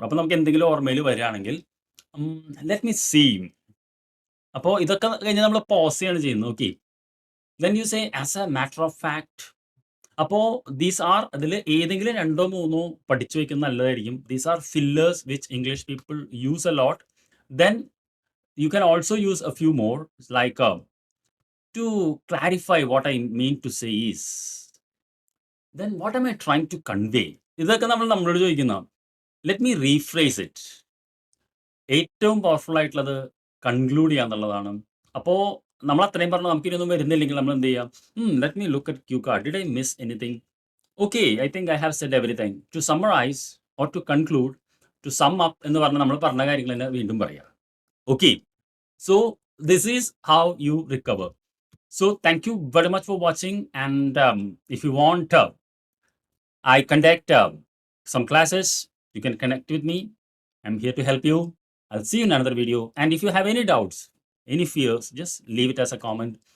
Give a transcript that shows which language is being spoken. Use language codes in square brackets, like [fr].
[ml] അപ്പോൾ നമുക്ക് എന്തെങ്കിലും ഓർമ്മയിൽ വരികയാണെങ്കിൽ [en] Let me see. [ml] അപ്പോൾ ഇതൊക്കെ കഴിഞ്ഞ് നമ്മൾ പോസ് ചെയ്യാണ് ചെയ്യുന്നത്. [en] Okay, then you say as a matter of fact. [ml] അപ്പോൾ [en] these are [ml] അതിൽ ഏതെങ്കിലും 2 or 3 പഠിച്ചു വയ്ക്കുന്നത് നല്ലതായിരിക്കും. [en] These are fillers which English people use a lot. Then you can also use a few more, like to clarify what I mean to say is, then what am I trying to convey? [ml] ഇതൊക്കെ നമ്മളോട് ചോദിക്കുന്ന, [en] Let me rephrase it. [ml] ഏറ്റവും powerful ആയിട്ടുള്ളത് conclude ചെയ്യുക എന്നുള്ളതാണ്. അപ്പോൾ നമ്മൾ അത്രയും പറഞ്ഞു നമുക്കിനൊന്നും വരുന്നില്ലെങ്കിൽ നമ്മൾ എന്ത് ചെയ്യാം? [en] Let me look at cue card. Did I miss anything? Okay, I think I have said everything. To summarise or to conclude, to sum up [ml] എന്ന് പറഞ്ഞാൽ നമ്മൾ പറഞ്ഞ കാര്യങ്ങൾ തന്നെ വീണ്ടും പറയുക. [en] Okay, so this is how you recover. So thank you very much for watching, and if you want I conduct some classes, you can connect with me. I'm here to help you. I'll see you in another video, and if you have any doubts, any fears, just leave it as a comment.